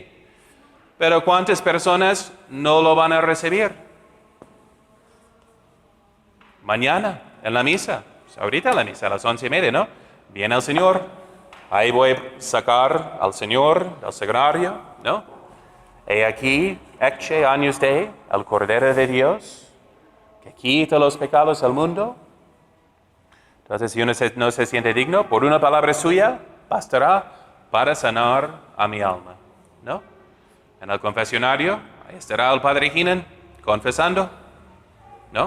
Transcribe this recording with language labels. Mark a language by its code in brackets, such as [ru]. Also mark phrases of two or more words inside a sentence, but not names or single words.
[es] Pero ¿cuántas personas no lo van a recibir? Mañana, en la misa. Ahorita en la misa, a las 11:30, ¿no? Viene el Señor, Ahí voy a sacar al Señor del sagrario, ¿no? He aquí, [la] ecce agnus Dei, [es] el Cordero de Dios, que quita los pecados del mundo. Entonces, si uno no se siente digno, por una palabra suya, bastará para sanar a mi alma, ¿no? En el confesionario, ahí estará el Padre Heenan confesando, ¿no?